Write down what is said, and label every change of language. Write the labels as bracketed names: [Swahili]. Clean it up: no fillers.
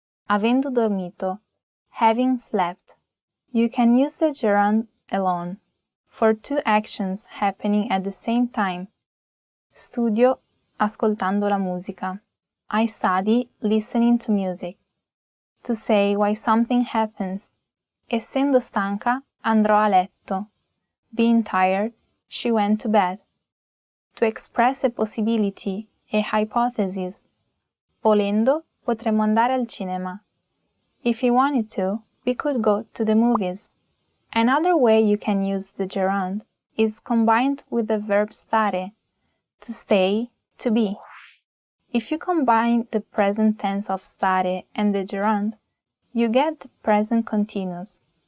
[Italian] Avendo dormito, [English] having slept. You can use the gerund alone for two actions happening at the same time. [Italian] Studio ascoltando la musica. [English] I study listening to music. To say why something happens. [Italian] Essendo stanca, andrò a letto. [English] Being tired, she went to bed. To express a possibility, a hypothesis. [Italian] Volendo, potremmo andare al cinema. [English] If you wanted to, we could go to the movies. Another way you can use the gerund is combined with the verb stare, to stay, to be. If you combine the present tense of stare and the gerund, you get the present continuous.